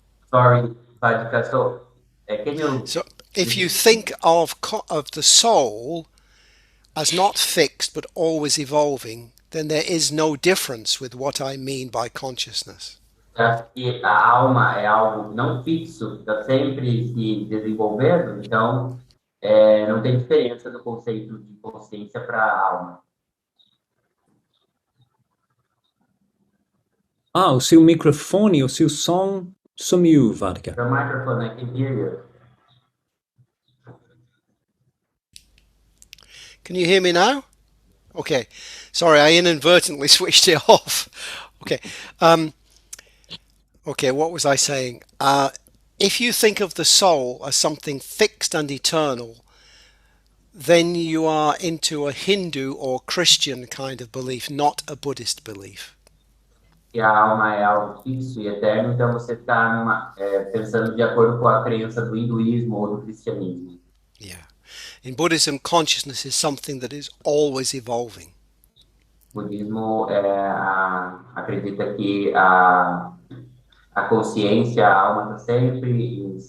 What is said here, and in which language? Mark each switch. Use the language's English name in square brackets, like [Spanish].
[English] Sorry, Vaddhaka, can you... So if you think of the soul as not fixed but always evolving, then there is no difference with what I mean by consciousness. [Portuguese] Que a alma é algo não fixo, está sempre se desenvolvendo, então não tem diferença no conceito de consciência para a alma. O seu microfone, o seu som sumiu, Vaddhaka. [English] The microphone, I can hear you. Can you hear me now? Okay. Sorry, I inadvertently switched it off. Okay. Okay, what was I saying? If you think of the soul as something fixed and eternal, then you are into a Hindu or Christian kind of belief, not a Buddhist belief. [Portuguese] Que a alma é algo fixo e eterno, então você está pensando de acordo com a crença do hinduísmo ou do cristianismo. [English] Yeah. In Buddhism, consciousness is something that is always evolving. [Portuguese] O budismo acredita que a consciência, a alma está sempre